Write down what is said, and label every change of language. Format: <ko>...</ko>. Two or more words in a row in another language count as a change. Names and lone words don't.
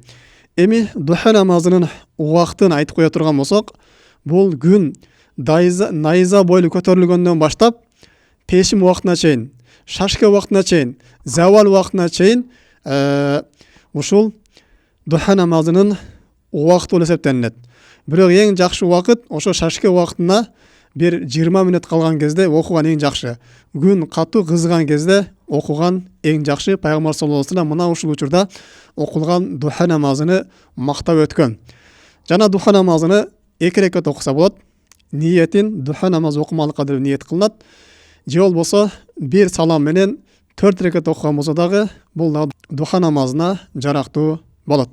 <ky>Эми духа намазынын убактын айтып кое турган болсок, бул күн найза бойлу көтөрүлгөндөн баштап пешим убактына чейин, шашка убактына чейин, завал убактына чейин ушул духа намазынын убакыты болуп эсептелинет. Бирок эң жакшы убакыт ошо шашка убактына бир 20 мүнөт калган кезде окуган эң жакшы. Күн катуу кызган кезде окуган эң жакшы. Пайгамбар</ky> <ar>صلى الله عليه وسلم</ar> <ky>мына ушул учурда окулган духа намазыны мактап өткөн. Жана духа намазыны 2 рекат окуса болот. Ниетин духа намаз окумалыкка деп ниет кылынат. Же болбосо бир салам менен 4 рекат окуган болсо дагы бул духа намазына жарактуу болот.</ky>